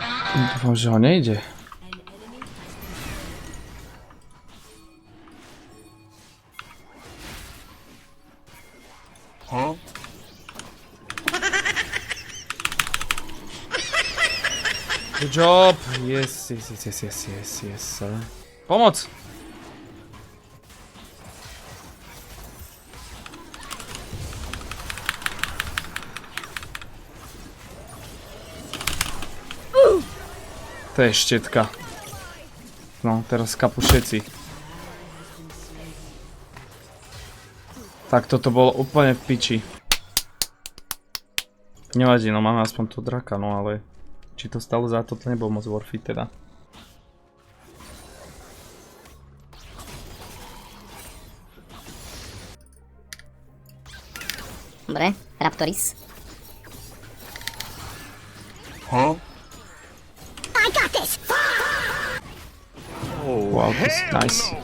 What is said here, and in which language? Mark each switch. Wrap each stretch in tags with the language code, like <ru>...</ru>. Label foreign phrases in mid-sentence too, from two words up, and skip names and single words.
<sk>Dúfam, že ho nejde. Huh?</sk> <en>Good job! Yes, yes, yes, yes, yes, yes, yes.</en> <sk>Pomoc! To je štetka. No, teraz kapu všetci. Tak toto bolo úplne v piči. Nevadí, no máme aspoň tu draka, no ale... Či to stalo za to, to nebol moc</sk> <en>worth it</en> <sk>teda. Dobre, Raptoris. Huh? Wow, to je nice.</sk>